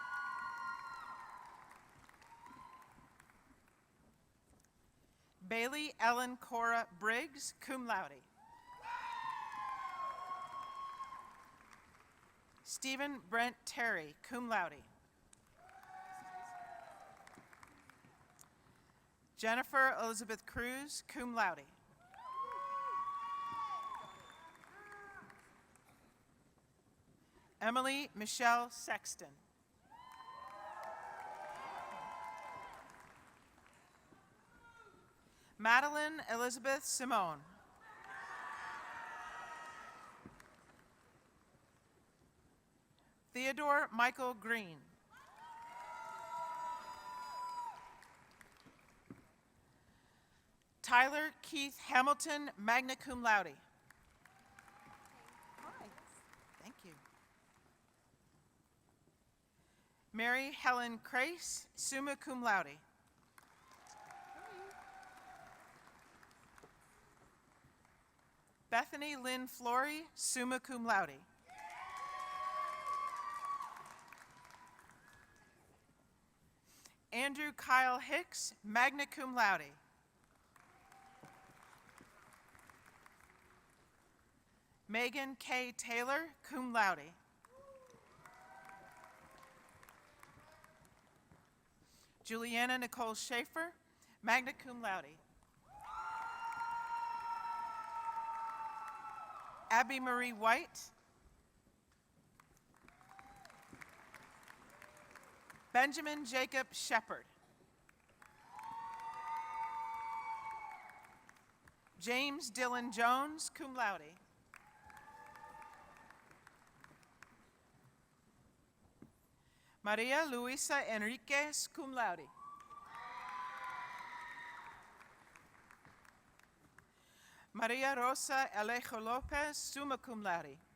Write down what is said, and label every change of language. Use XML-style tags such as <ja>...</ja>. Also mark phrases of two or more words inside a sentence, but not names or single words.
<en>Bailey Ellen Cora Briggs,</en> <la>cum laude.</la> <en>Stephen Brent Terry,</en> <la>cum laude.</la> <en>Jennifer Elizabeth Cruz,</en> <la>cum laude.</la> <en>Emily Michelle Sexton. Madeline Elizabeth Simone. Theodore Michael Green. Tyler Keith Hamilton,</en> <la>magna cum laude.</la> <en>Hi. Thank you. Mary Helen Crace,</en> <la>summa cum laude.</la> <en>Bethany Lynn Flory,</en> <la>summa cum laude.</la> <en>Andrew Kyle Hicks,</en> <la>magna cum laude.</la> <en>Megan K. Taylor,</en> <la>cum laude.</la> <en>Juliana Nicole Schaefer,</en> <la>magna cum laude.</la> <en>Abby Marie White. Benjamin Jacob Shepard. James Dylan Jones,</en> <la>cum laude.</la> <en>Maria Luisa Enriquez,</en> <la>cum laude.</la> <en>Maria Rosa Alejo Lopez,</en> <la>summa cum laude.</la>